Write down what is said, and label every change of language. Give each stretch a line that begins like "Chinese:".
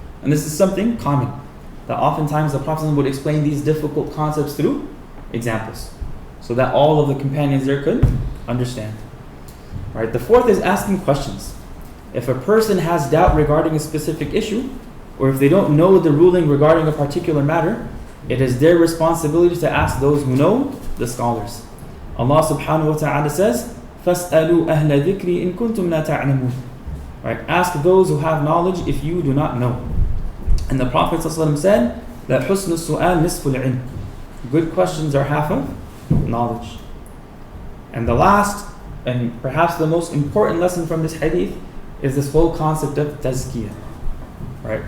English: And this is something common, that oftentimes the Prophet would explain these difficult concepts through examples, so that all of the companions there could understand. Right. The fourth is asking questions. If a person has doubt regarding a specific issue, or if they don't know the ruling regarding a particular matter, it is their responsibility to ask those who know, the scholars. Allah subhanahu wa ta'ala says,
Arabic: فَاسْأَلُوا أَهْلَ ذِكْرِ إِن كُنْتُمْ لَا تَعْلَمُونَ.
English: Right. Ask those who have knowledge if you do not know. And the Prophet ﷺ said that
Arabic: حُسْنُ السُّؤَالِ نِصْفُ الْعِلْمِ.
English: Good questions are half of knowledge. And the last, and perhaps the most important lesson from this hadith, is this whole concept of tazkiyah, right?